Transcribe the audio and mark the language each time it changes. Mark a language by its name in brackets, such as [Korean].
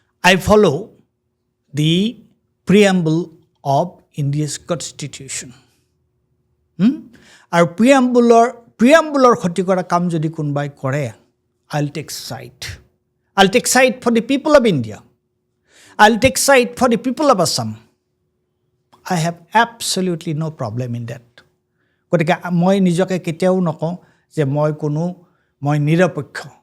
[English] I follow the preamble of India's constitution. [Assamese] আৰু প্ৰিয়াম্বুলৰ ক্ষতি কৰা কাম যদি কোনোবাই কৰে, [English] I'll take side. I'll take side for the people of India. I'll take side for the people of Assam. I have absolutely no problem in that. [Assamese] গতিকে মই নিজকে কেতিয়াও নকওঁ যে মই নিৰপেক্ষ।